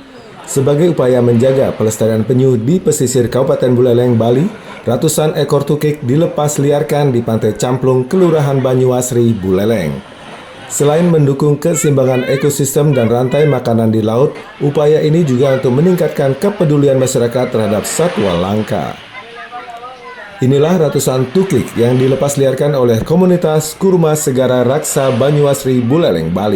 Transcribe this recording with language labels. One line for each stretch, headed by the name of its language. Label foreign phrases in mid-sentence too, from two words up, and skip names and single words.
Indonesian: Sebagai upaya menjaga pelestarian penyu di pesisir Kabupaten Buleleng, Bali, ratusan ekor tukik dilepas liarkan di Pantai Camplung, Kelurahan Banyuasri, Buleleng. Selain mendukung keseimbangan ekosistem dan rantai makanan di laut, upaya ini juga untuk meningkatkan kepedulian masyarakat terhadap satwa langka. Inilah ratusan tukik yang dilepas liarkan oleh komunitas Kurma Segara Raksa Banyuasri, Buleleng, Bali.